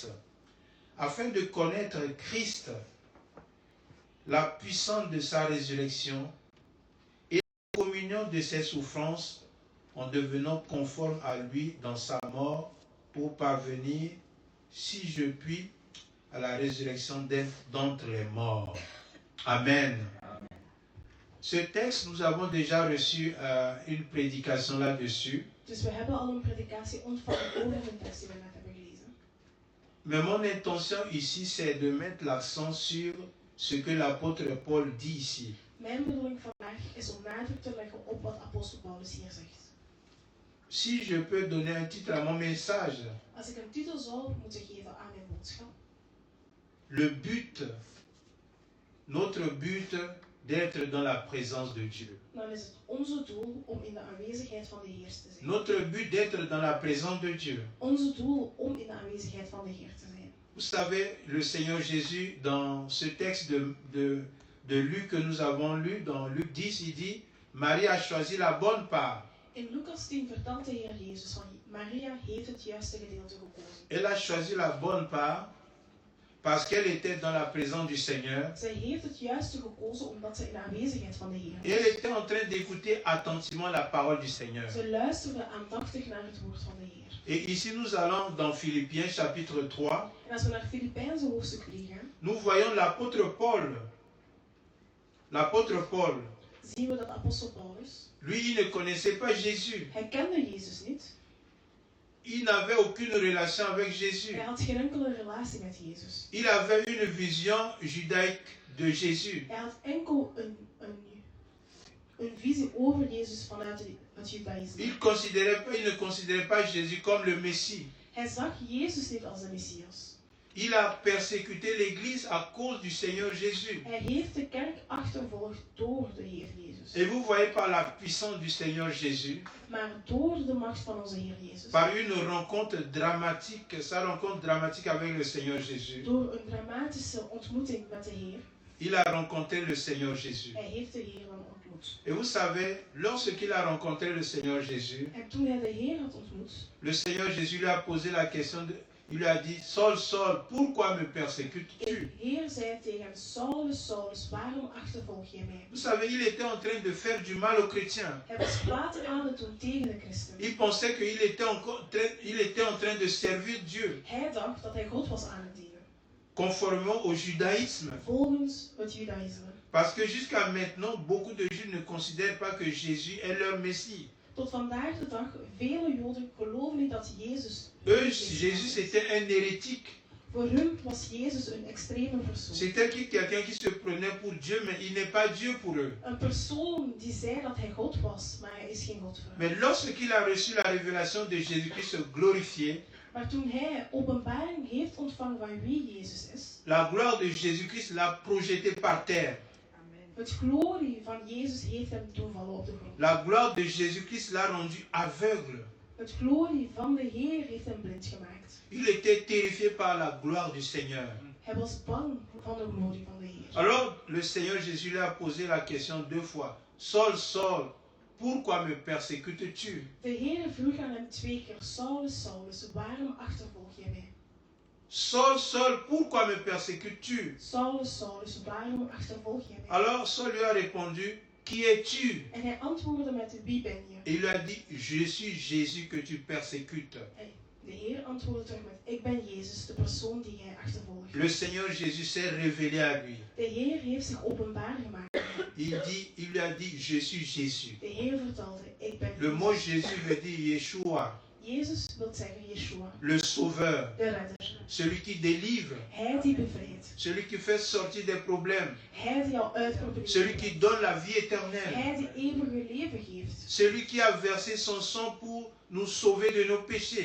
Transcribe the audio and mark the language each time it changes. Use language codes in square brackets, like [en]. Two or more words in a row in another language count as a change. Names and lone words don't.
[fr] Afin de connaître Christ, la puissance de sa résurrection et la communion de ses souffrances en devenant conforme à lui dans sa mort pour parvenir, si je puis, à la résurrection d'entre les morts. Amen. Ce texte, nous avons déjà reçu une prédication là-dessus. [nl] Dus we hebben al een predikatie ontvangen over de tekst die we net hebben gelezen. [fr] Mais mon intention ici, c'est de mettre l'accent sur ce que l'apôtre Paul dit ici. [nl] Mijn bedoeling vandaag is om nadruk te leggen op wat apostel Paulus hier zegt. [fr] Si je peux donner un titre à mon message, [nl] Als ik een titel zou moeten geven aan mijn boodschap, [fr] le but, notre but d'être dans la présence de Dieu. [nl] dan is het onze doel om in de aanwezigheid van de Heer te zijn. [fr] Notre but d'être dans la présence de Dieu. [nl] Onze doel om in de aanwezigheid van de Heer te zijn. [fr] Vous savez, le Seigneur Jésus, dans ce texte de Luc que nous avons lu, dans Luc 10, il dit, Marie a choisi la bonne part. [nl] In Lucas 10 vertelt de Heer Jezus van Maria heeft het juiste gedeelte gekozen. [fr] Elle a choisi la bonne part parce qu'elle était dans la présence du Seigneur. [nl] Zij heeft het juiste gekozen omdat ze in de aanwezigheid van de Heer [fr] Et elle était en train d'écouter attentivement la parole du Seigneur. [nl] Ze luisterde aandachtig naar het woord van de Heer. [fr] Et ici nous allons dans Philippiens chapitre 3. [nl] En als we naar Filipijnse hoofdstuk 3 gaan, [fr] Nous voyons l'apôtre Paul. L'apôtre Paul, [nl] zien we dat apostel Paulus, [fr] lui, il ne connaissait pas Jésus. [nl] hij kende Jezus niet. [fr] Il n'avait aucune relation avec Jésus. [nl] Hij had geen enkele relatie met Jezus. [fr] Il avait une vision judaïque de Jésus. [nl] Hij had enkel een visie over Jezus vanuit het Judaïsme. [fr] Il ne considérait pas Jésus comme le Messie. [nl] Hij zag Jezus niet als de Messias. [fr] Il a persécuté l'Église à cause du Seigneur Jésus. [nl] Hij heeft de kerk achtervolgd door de Heer Jezus. [fr] Et vous voyez par la puissance du Seigneur Jésus, [nl] Maar door de macht van onze Heer Jezus, [fr] par une rencontre dramatique, sa rencontre dramatique avec le Seigneur Jésus, [nl] door een dramatische ontmoeting met de Heer, [fr] il a rencontré le Seigneur Jésus. [nl] hij heeft de Heer dan ontmoet. [fr] Et vous savez, lorsqu'il a rencontré le Seigneur Jésus, [nl] En toen hij de Heer had ontmoet, [fr] le Seigneur Jésus lui a posé la question, il lui a dit, Saul, Saul, pourquoi me persécutes-tu? [nl] de Heer zei tegen hem, Saulus, Saulus, waarom achtervolg je mij? [fr] Vous savez, il était en train de faire du mal aux chrétiens. [nl] Hij was kwaad aan het doen tegen de christenen. [fr] Il pensait qu'il était en train de servir Dieu, [nl] Hij dacht dat hij God was aan het dienen, [fr] conformément au judaïsme. [nl] volgens het Judaïsme. [fr] Parce que jusqu'à maintenant, beaucoup de Juifs ne considèrent pas que Jésus est leur Messie. [nl] Tot vandaag de dag, vele Joden geloven niet dat Jezus... [fr] Jésus c'était un hérétique. [nl] Voor hun was Jezus een extreme persoon. [fr] C'était quelqu'un qui se prenait pour Dieu, mais il n'est pas Dieu pour eux. [nl] Een persoon die zei dat hij God was, maar hij is geen God voor hen. [fr] Mais lorsqu'il a reçu la révélation de Jésus-Christ glorifié, [nl] Maar toen hij openbaring heeft ontvangen van wie Jezus is, [fr] la gloire de Jésus-Christ l'a projeté par terre. [nl] het glorie van Jezus heeft hem doen vallen op de grond. [fr] La gloire de Jésus-Christ l'a rendu aveugle. [nl] Het glorie van de Heer heeft hem blind gemaakt. [fr] Il était terrifié par la gloire du Seigneur. [nl] Hij was bang van de glorie van de Heer. [fr] Alors le Seigneur Jésus lui a posé la question 2 fois. Saul, Saul, pourquoi me persécutes-tu? [nl] De Heer vroeg aan hem 2 keer, Saulus, Saulus, waarom achtervolg je mij? [fr] Saul, Saul, pourquoi me persécutes-tu? [nl] Saulus, Saulus, waarom achtervolg je mij? [fr] Alors Saul lui a répondu, qui es-tu? [nl] En hij antwoordde met, wie ben je? [fr] Et il lui a dit, je suis Jésus que tu persécutes. [nl] De Heer antwoordde terug met, ik ben Jezus, de persoon die jij achtervolgt. [fr] Le Seigneur Jésus s'est révélé à lui. [nl] De Heer heeft zich openbaar gemaakt. [fr] Il lui a dit, je suis Jésus. [nl] De Heer vertelde, ik ben [fr] Le mot Jésus veut dire Yeshua, [nl] Jezus wil zeggen Yeshua, [fr] le sauveur, [nl] de redder. [fr] celui qui délivre, [nl] Hij die bevrijdt. [fr] celui qui fait sortir des problèmes, [nl] Hij die jou uitprobeert. [fr] celui qui donne la vie éternelle, [nl] Hij die eeuwige leven geeft. [fr] celui qui a versé son sang pour nous sauver de nos péchés.